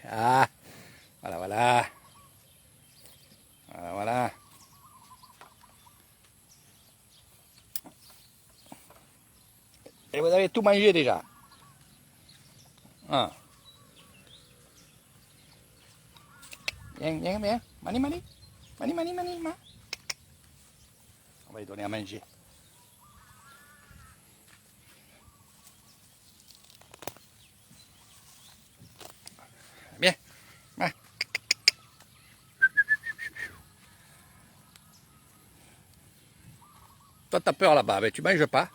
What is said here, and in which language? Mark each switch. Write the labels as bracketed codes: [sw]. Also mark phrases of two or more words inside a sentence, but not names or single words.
[fr] Ah, voilà, voilà. Voilà, voilà. Et vous avez tout mangé déjà. Ah. Viens, viens, viens. Mani, mani. Mani, mani, mani, ma. On va lui donner à manger. Viens. Ah. Toi, t'as peur là-bas, mais tu manges pas.